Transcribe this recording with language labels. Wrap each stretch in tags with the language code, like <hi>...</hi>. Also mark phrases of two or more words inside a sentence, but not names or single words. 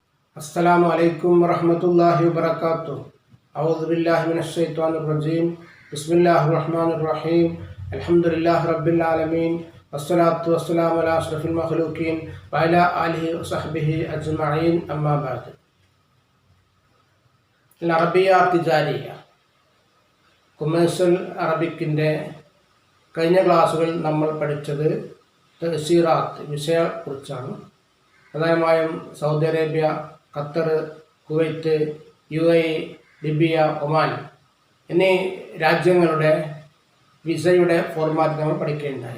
<ar>السلام عليكم ورحمة الله وبركاته. أعوذ بالله من الشيطان الرجيم. بسم الله الرحمن الرحيم. الحمد لله رب العالمين والصلاة والسلام على أشرف المخلوقين وعلى آله وصحبه أجمعين. أما بعد. العربية التجارية</ar> <en>commercial Arabic</en> <ml>കഴിഞ്ഞ ക്ലാസ്സുകളിൽ നമ്മൾ പഠിച്ചത് തഫ്സീറാത്ത് വിഷയത്തെക്കുറിച്ചാണ്. പ്രധാനമായും സൗദി അറേബ്യ, ഖത്തർ, കുവൈറ്റ്, UAE, ലിബിയ, ഒമാൻ എന്നീ രാജ്യങ്ങളുടെ വിസയുടെ ഫോർമാറ്റ് നമ്മൾ പഠിക്കുകയുണ്ടായി.</ml>